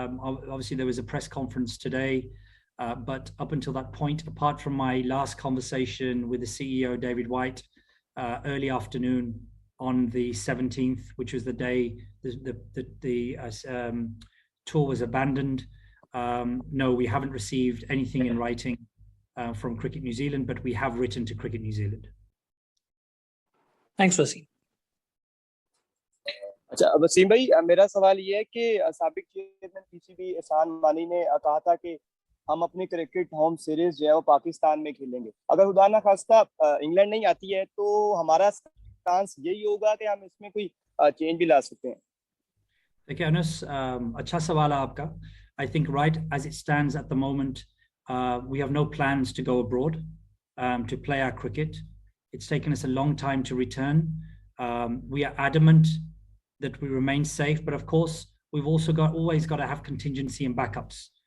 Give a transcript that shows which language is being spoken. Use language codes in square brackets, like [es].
[en] Obviously there was a press conference today, but up until that point, apart from my last conversation with the CEO, David White, early afternoon on the 17th, which was the day the tour was abandoned, no, we haven't received anything in writing from Cricket New Zealand, but we have written to Cricket New Zealand. Thanks, Wasim. [hi] अच्छा वसीम भाई, मेरा सवाल ये है कि साबिक chairman PCB एहसान मानी ने कहा था कि हम अपनी क्रिकेट होम सीरीज जो है वो पाकिस्तान में खेलेंगे। अगर खुदा ना खास्ता इंग्लैंड नहीं आती है तो हमारा स्टांस यही होगा कि हम इसमें कोई चेंज भी ला सकते हैं? देखिए अनस, अच्छा सवाल है आपका। [en] I think right as it stands at the moment, we have no plans to go abroad to play our cricket. It's taken us a long time to return. We are adamant that we remain safe, but of course we've also always got to have contingency and backups.